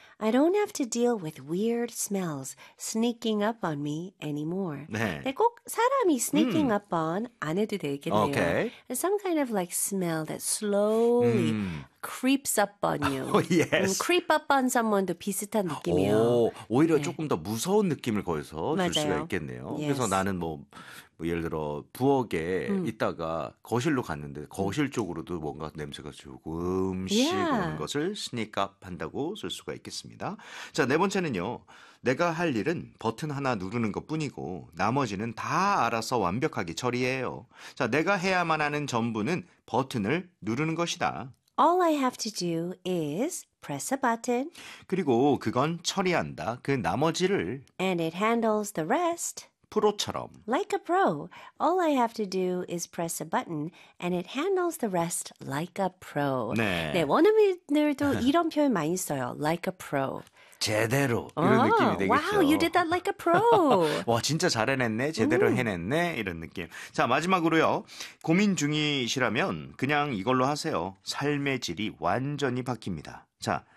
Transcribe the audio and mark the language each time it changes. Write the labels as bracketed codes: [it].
[en] I don't have to deal with weird smells sneaking up on me anymore. [ko] 네. 근데 꼭 사람이 sneaking up on 안 해도 되겠네요. [en] Okay. Some kind of like smell that slowly creeps up on you. Oh, yes. [ko] Creep up on someone도 비슷한 느낌이에요. 오히려 네. 조금 더 무서운 느낌을 거기서 줄 수가 있겠네요. [en] Yes. [ko] 그래서 나는 뭐 예를 들어 부엌에 있다가 거실로 갔는데 거실 쪽으로도 뭔가 냄새가 조금씩 오는 것을 sneak up 한다고 쓸 수가 있겠습니다. 자, 네 번째는요. 내가 할 일은 버튼 하나 누르는 것뿐이고 나머지는 다 알아서 완벽하게 처리해요. 자, 내가 해야만 하는 전부는 버튼을 누르는 것이다. [en] All I have to do is press a button. [ko] 그리고 그건 처리한다. 그 나머지를 [en] And it handles the rest. [ko] 프로처럼 [en] Like a pro. All I have to do is press a button and it handles the rest like a pro. [ko] 네. 네, 원어민들도 이런 표현 많이 써요. [en] Like a pro. [ko] 제대로 이런 느낌이 되겠죠. [en] Wow, you did that like a pro. [ko] 와, 진짜 잘해냈네. 제대로 해냈네. 이런 느낌. 자, 마지막으로요. 고민 중이시라면 그냥 이걸로 하세요. 삶의 질이 완전히 바뀝니다. 자,